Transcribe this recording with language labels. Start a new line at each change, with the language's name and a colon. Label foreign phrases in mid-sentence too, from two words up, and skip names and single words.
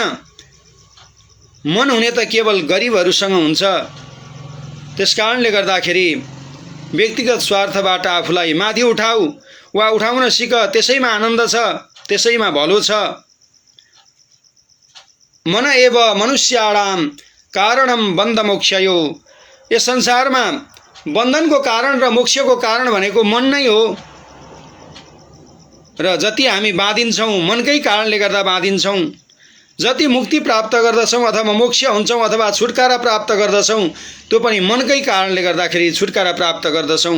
Nepali: मन हुने त केवल गरिबहरूसँग हुन्छ। त्यसकारणले गर्दाखेरि व्यक्तिगत स्वार्थबाट आफूलाई माथि उठाऊ वा उठाउन सिक। त्यसैमा आनन्द छ, त्यसैमा भलो छ।
Sanskrit: मन एव मनुष्याणाम कारणम बन्ध मोक्षयो।
Nepali: यस संसारमा बन्धनको कारण र मोक्षको कारण भनेको मन नै हो। र जति हामी बाँधिन्छौँ मनकै कारणले गर्दा बाँधिन्छौँ। जति मुक्ति प्राप्त गर्दछौँ अथवा मोक्ष हुन्छौँ अथवा छुटकारा प्राप्त गर्दछौँ त्यो पनि मनकै कारणले गर्दाखेरि छुटकारा प्राप्त गर्दछौँ।